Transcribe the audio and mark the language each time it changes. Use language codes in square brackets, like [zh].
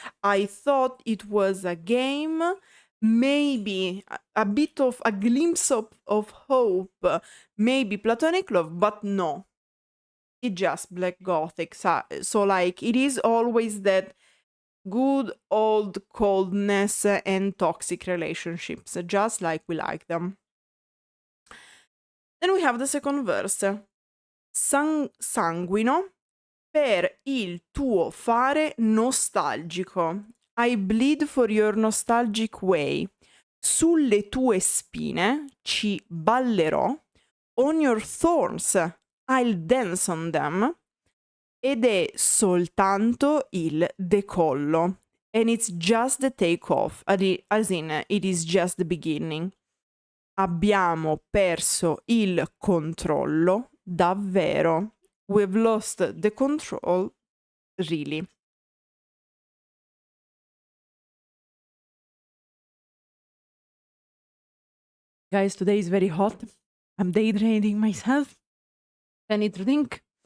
[en] I thought it was a game, maybe a bit of a glimpse of hope, maybe platonic love, but no, it's just black gothic. So like it is always that good old coldness and toxic relationships, just like we like them. Then we have the second verse. [it] Sanguino per il tuo fare nostalgico. [en] I bleed for your nostalgic way. [it] Sulle tue spine ci ballerò. [en] On your thorns I'll dance on them. [it] Ed è soltanto il decollo. [en] And it's just the take-off, as in it is just the beginning. [it] Abbiamo perso il controllo, davvero. [en] We've lost the control, really. Guys, today is very hot. I'm daydreaming myself. I need to think.